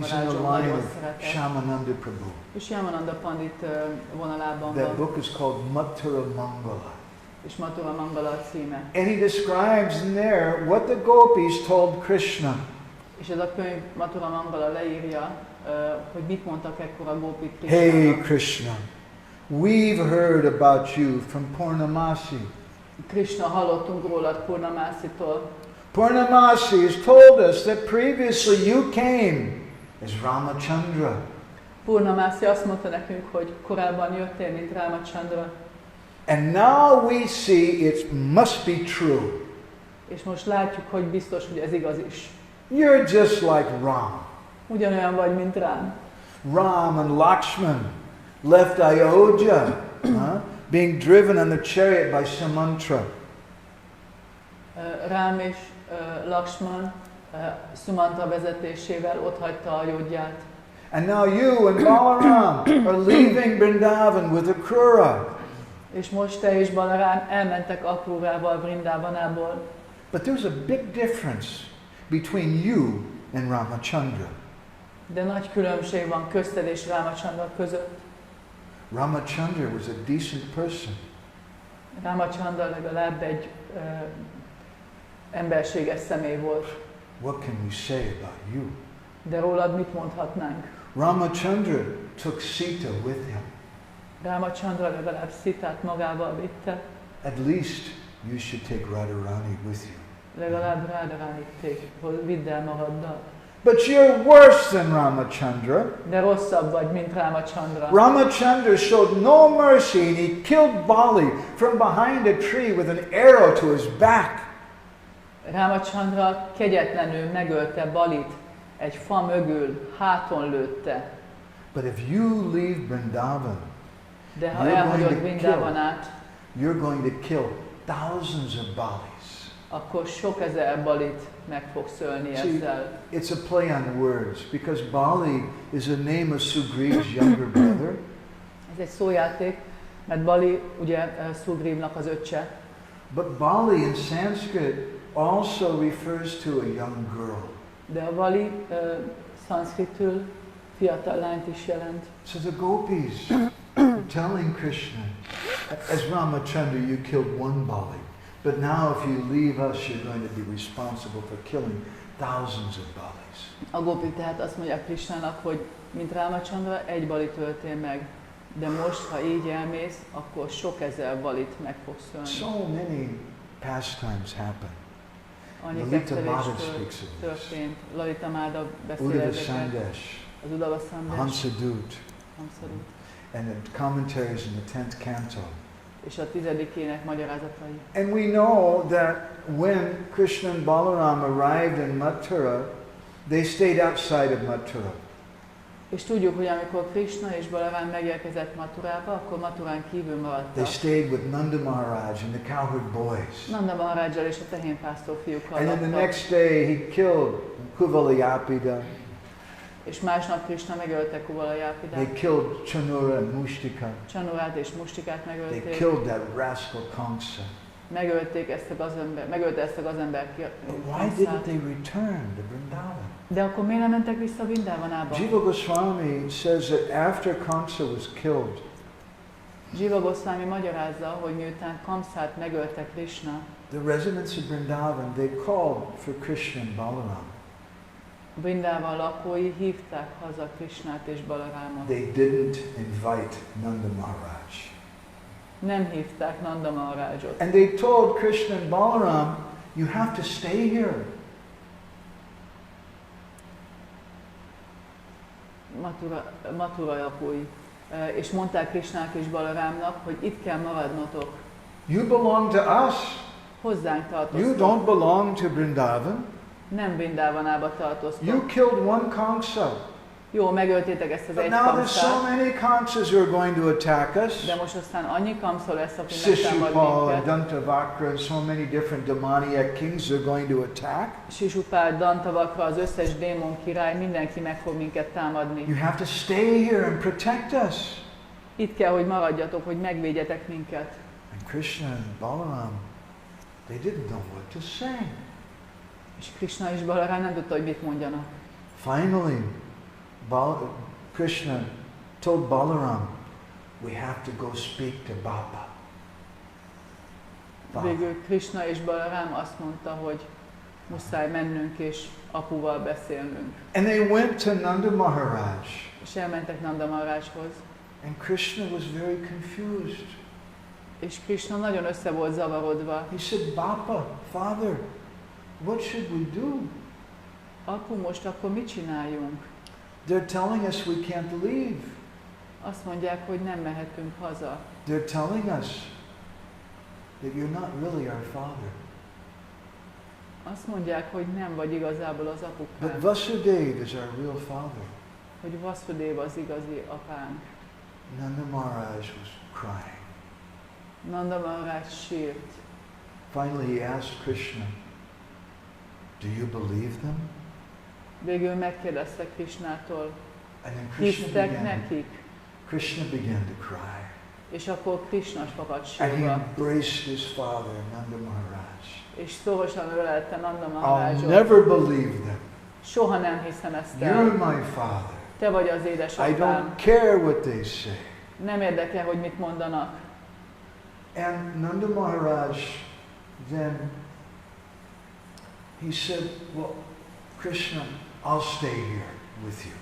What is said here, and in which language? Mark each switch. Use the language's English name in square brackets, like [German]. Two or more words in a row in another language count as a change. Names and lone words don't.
[English] He's in the Maharaj line [Hungarian] nagyon [English] of [Hungarian] szeretett. Shamananda Prabhu. És Yamananda Pandit vonalában [English] That [Hungarian] van, [English] book is called Mathura Mangala. [Hungarian] és Mathura Mangala a címe. [English] And he describes in there what the gopis told Krishna. [Hungarian] És ez a könyv Mathura Mangala leírja, hogy mit mondtak ekkor a gópik [English] Hey [Hungarian] Krishnának. [English] Krishna, we've heard about you from Purnamasi. [Hungarian] Krishna, hallottunk rólad Purnamásitól. [English] Purnamasi has told us that previously you came as Ramachandra. [Hungarian] Purnamászi azt mondta nekünk, hogy korábban jöttél, mint Ramachandra. [English] And now we see it must be true. [Hungarian] És most látjuk, hogy biztos, hogy ez igaz is. [English] You're just like Ram. [Hungarian] Ugyanolyan vagy, mint Rám. [English] Ram and Lakshman left Ayodhya, being driven on the chariot by Sumantra. [Hungarian] Rám és Lakshman Sumantra vezetésével ott hagyta Ayodhyát. [English] And now you and Balaram are leaving Vrindavan with Akrura. [Hungarian] És most te és Balarám elmentek Akrurával Vrindavanából. [English] But there's a big difference between you and Ramachandra. [Hungarian] De nagy különbség van közted és Ramachandra között. [English] Ramachandra was a decent person. [Hungarian] Ramachandra legalább egy emberséges személy volt. [English] What can we say about you? [Hungarian] De rólad mit mondhatnánk? [English] Ramachandra took Sita with him. [Hungarian] Ramachandra legalább Szitát magával vitte. [English] At least you should take Radharani with you. [Hungarian] Legalább Radharánit vidd el magaddal. [English] But you're worse than Ramachandra. [Hungarian] De rosszabb vagy, mint Ramachandra. [English] Ramachandra showed no mercy and he killed Bali from behind a tree with an arrow to his back. [Hungarian] Ramachandra kegyetlenül megölte Balit, egy fa mögül, háton lőtte. [English] But if you leave Vrindavan, [Hungarian] de ha elhagyod Vrindavanát, [English] you're going to kill thousands of Balis. [Hungarian] Akkor sok ezer Balit meg fogsz ölni ezzel. [English] It's a play on words, because Bali is a name of Sugriva's younger brother. [Hungarian] Ez egy szójáték, mert Bali ugye Sugrivnak az öccse. [English] But Bali in Sanskrit also refers to a young girl. [Hungarian] De a Bali szanszkritül fiatal lányt is jelent. [English] So the gopis are telling Krishna, as Ramachandra, you killed one Bali, but now if you leave us, you're going to be responsible for killing thousands of Balis. [Hungarian] A gopik tehát azt mondják Krishnának, hogy mint Ramachandra, egy Balit öltél meg, de most, ha így elmész, akkor sok ezer Balit meg fogsz ölni. [English] So many pastimes happen. [Hungarian] Annyi kettelés történt. Lalita Máda beszél ezeket. Az Udava Sandesh. Hansadut. [English] And the commentaries in the 10th canto. [Hungarian] És a 10-ének magyarázatai. [English] And we know that when Krishna and Balaram arrived in Mathura, they stayed outside of Mathura. [Hungarian] És tudjuk, hogy amikor Krishna és Balaram megérkezett Mathurába, akkor Mathurán kívül maradtak. [English] They stayed with Nanda Maharaj and the cowherd boys. [Hungarian] Nanda Maharajjal és a tehénpásztor fiúkkal laktak. [English] And then the next day he killed Kuvalayapida. [Hungarian] És másnap Krishna megölte Kuvalayapidát. [English] They killed Chanura and Mushtika. [Hungarian] Chanurát és Mushtikát megölték. [English] They killed that rascal Kamsa. [Hungarian] Megölte ezt a gazember [English] Why didn't they return to Vrindavan? [Hungarian] De akkor miért nem mentek vissza Vrindavanába? [English] Jiva Goswami says that after Kamsa was killed, [Hungarian] Jiva Goswami magyarázza, hogy miután Kamsát megölte Krishna, [English] the residents of Vrindavan, they called for Krishna and Balaram. [Hungarian] Vrindavan lakói hívták haza Krishnát és Balarámot. [English] They didn't invite Nanda Maharaj. [Hungarian] Nem hívták Nanda Maharajot. [English] And they told Krishna and Balaram, you have to stay here. [Hungarian] Mathura lakói. És mondták Krishnának és Balarámnak, hogy itt kell maradnotok. [English] You belong to us. [Hungarian] Hozzánk tartoztok. [English] You don't belong to Vrindavan. [Hungarian] Nem Vrindavanába tartoztok. [English] You killed one Kamsa. [Hungarian] Jó, megöltétek ezt az egy Kamsát. [English] Now there's so many Kamsas who are going to attack us. [Hungarian] De most aztán annyi Kamsa lesz, aki megtámad minket. [English] Dantavakra, so many different demoniac kings are going to attack. [Hungarian] Sisupál, Dantavakra, az összes démon király, mindenki meg fog minket támadni. [English] You have to stay here and protect us. [Hungarian] Itt kell, hogy maradjatok, hogy megvédjetek minket. [English] And Krishna and Balaram, they didn't know what to say. [Hungarian] És Krishna és Balaram nem tudta, hogy mit mondjanak. [English] Finally, Krishna told Balaram, we have to go speak to Baba. [Hungarian] Végül Krishna és Balaram azt mondta, hogy muszáj mennünk és apuval beszélnünk. [English] And they went to Nanda Maharaj. [Hungarian] És elmentek Nanda Maharajhoz. [English] And Krishna was very confused. [Hungarian] És Krishna nagyon össze volt zavarodva. [English] He said, Baba, Father, what should we do? [Hungarian] Apu, most akkor mit csináljunk? [English] They're telling us we can't leave. [Hungarian] Azt mondják, hogy nem mehetünk haza. [English] They're telling us that you're not really our father. [Hungarian] Azt mondják, hogy nem vagy igazából az apukánk. [English] But Vasudeva is our real father. [Hungarian] Hogy Vasudeva az igazi apánk. [English] Nanda Maharaj was crying. [Hungarian] Nanda Maharaj sírt. [English] Finally he asked Krishna, do you believe them? [Hungarian] Végül megkérdezte Krishnától, [English] And then [Hungarian] hisztek nekik? [English] Krishna began to cry. [Hungarian] És akkor Krishna fakadt [English] And he [Hungarian] sírva. [English] embraced his father, [Hungarian] Nanda Maharaj. És szorosan ölelte Nanda Maharajot. [English] I'll never believe them. [Hungarian] Soha nem hiszem ezt el. [English] You're my father. [Hungarian] Te vagy az [English] I [Hungarian] édesapám. [English] don't care what they say. [Hungarian] Nem érdekel, hogy mit mondanak. [English] And Nanda Maharaj then, he said, well, Krishna, I'll stay here with you.